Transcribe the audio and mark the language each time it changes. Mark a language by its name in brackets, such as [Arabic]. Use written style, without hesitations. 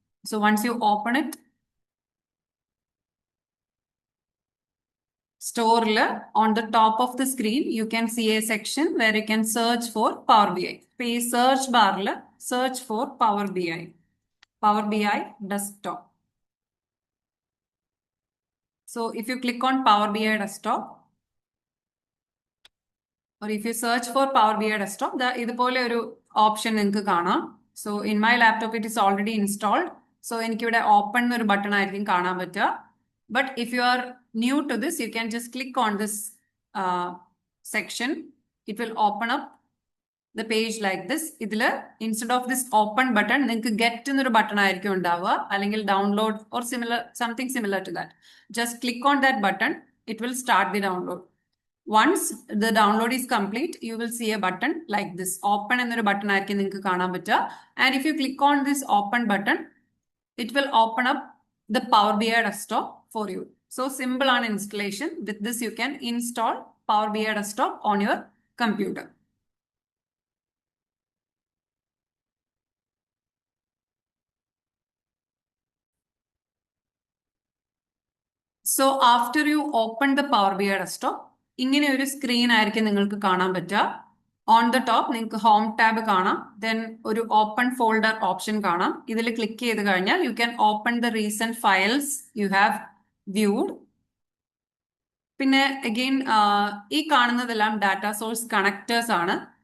[English] so once you open it, [Malayalam] സ്റ്റോറിൽ [English] On the top of the screen you can see a section where you can search for power B I. [Malayalam] ഇപ്പൊ ഈ search ബാറിൽ search for power B I desktop. [English] So if you click on Power BI Desktop, or if you search for Power BI Desktop, [Malayalam] ഇതുപോലെ ഒരു option നിങ്ങൾക്ക് കാണാം. [English] So in my laptop it is already installed. [Malayalam] So എനിക്കിവിടെ open എന്നൊരു button ആയിരിക്കും കാണാൻ പറ്റുക. [English] But if you are new to this, you can just click on this section. It will open up the page like this. [Malayalam] ഇതിൽ [English] instead of this open button [Malayalam] നിങ്ങൾക്ക് get എന്നൊരു button ആയിരിക്കും ഉണ്ടാവുക, അല്ലെങ്കിൽ [English] Download or something similar to that. Just click on that button, it will start the download. Once the download is complete, you will see a button like this. [Malayalam] Open എന്നൊരു button ആയിരിക്കും നിങ്ങൾക്ക് കാണാൻ പറ്റുക. [English] And if you click on this open button, it will open up the Power BI Desktop for you. So simple on installation. With this, you can install Power BI Desktop on your computer. So after you open the Power BI Desktop, [Malayalam] ഇങ്ങനെ ഒരു screen ആയിരിക്കും നിങ്ങൾക്ക് കാണാൻ പറ്റുക. [English] on the top [Malayalam] നിങ്ങൾക്ക് home tab കാണാം, then ഒരു open folder option കാണാം. ഇതിൽ ക്ലിക്ക് ചെയ്ത് കഴിഞ്ഞാൽ [English] You can open the recent files you have viewed. [Malayalam] പിന്നെ അഗെയിൻ ഈ കാണുന്നതെല്ലാം ഡാറ്റ സോഴ്സ് കണക്ടേഴ്സ് ആണ്.